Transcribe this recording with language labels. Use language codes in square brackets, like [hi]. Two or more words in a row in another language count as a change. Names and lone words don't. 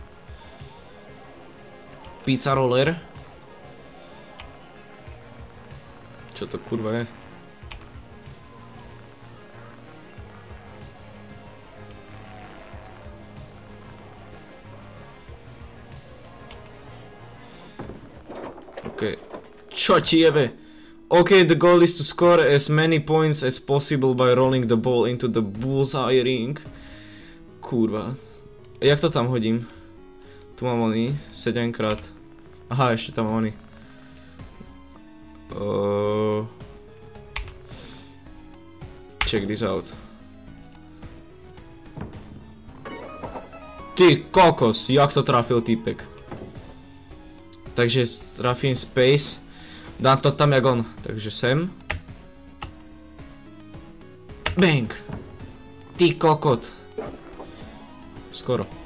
[sk] Pizza roller. Čo to kurva je? Okay. Čo ti jebe? [en] Okay, the goal is to score as many points as possible by rolling the ball into the bullseye ring. [sk] Kurva. Jak to tam hodím? Tu mám oný, 7 krát. Aha, ešte tam mám oný. [en] Check this out. [sk] Ty kokos, jak to trafil týpek. Takže trafím space. Dám to tam jak on. Takže sem. Bang. Ty kokot. Skoro.